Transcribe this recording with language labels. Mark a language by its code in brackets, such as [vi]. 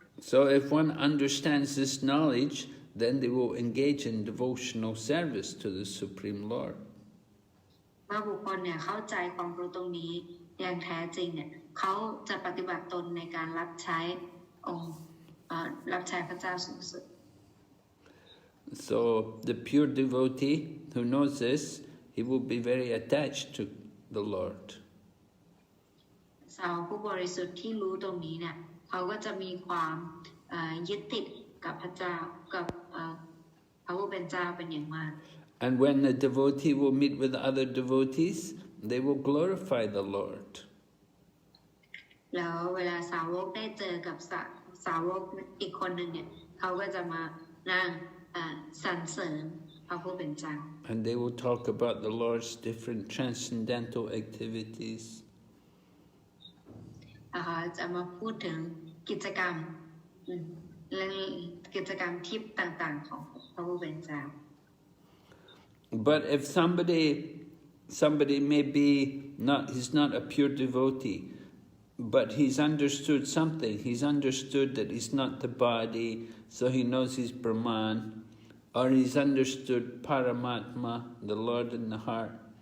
[en] So if one understands this knowledge, then they will engage in devotional service to the Supreme Lord. [th] เมื่อบุคคลเนี่ยเข้าใจความรู้ตรงนี้อย่างแท้จริงเนี่ยเขาจะปฏิบัติตนในการรับใช้องค์รับใช้พระเจ้าสูงสุด [en] So the pure devotee who knows this, he will be very attached to the Lord. [th] สาวผู้บริสุทธิ์ที่รู้ตรงนี้เนี่ยเขาก็จะมีความยึดติดกับพระเจ้ากับพระผู้เป็นเจ้าเป็นอย่างมาก [en] And when the devotee will meet with other devotees, they will glorify the Lord. [th] แล้วเวลาสาวกได้เจอกับสาวกอีกคนหนึ่งเนี่ยเขาก็จะมานั่งสรรเสริญพระผู้เป็นเจ้า [en] And they will talk about the Lord's different transcendental activities. [th] จะมาพูดถึงกิจกรรมและกิจกรรมทิพย์ต่างๆของพระผู้เป็นเจ้า [en] But if somebody may be he's not a pure devotee, but he's understood something. He's understood that he's not the body, so he knows he's Brahman, or he's understood Paramatma, the Lord in the heart.